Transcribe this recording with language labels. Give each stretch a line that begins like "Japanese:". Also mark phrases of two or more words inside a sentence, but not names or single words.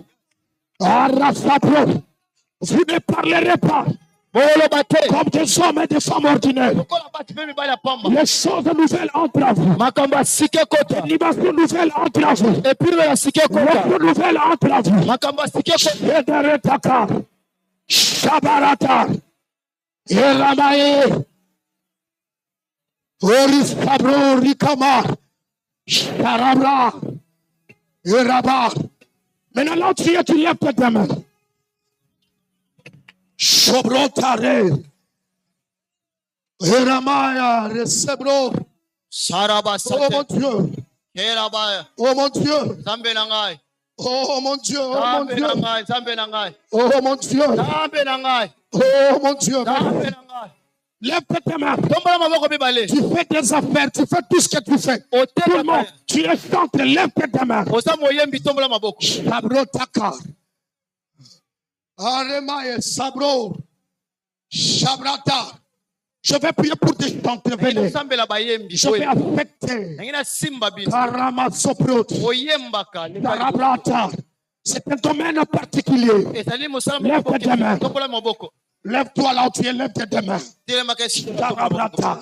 French: Arrasapro. Vous ne parlerez pas comme des hommes et des femmes ordinaires. Les choses nouvelles entre à vous. L'animation nouvelle entre à vous. L'offre nouvelle entre à vous. Shederetaka. Shabarata. Eramae. Oris Kabro Rikama. Sharabra. Eraba. Maintenant, l'autre, tu lèves tes mains. Shobrotare. Eramaya Resebro. Sarabasate. Oh mon Dieu. Kerabaya. Oh mon Dieu.
Lingala: Zambe nangai.
French: Oh mon Dieu. Oh mon Dieu.
Lingala: Zambe nangai.
French: Oh mon Dieu.
Lingala: Zambe nangai.
French: Oh mon Dieu.
Lingala: Zambe nangai.
French: Lève tes mains. Tu fais des affaires, tu fais tout ce que tu fais. Tout le monde, tu es centre, lève tes mains. Sabro Takar. Aremaye Sabro. Shabrata. Je vais prier pour des gens qui viennent. Je vais affecter. Karama Soprot. Karabrata. C'est un domaine particulier. Lève tes mains. Lève-toi là où tu es, lève tes mains.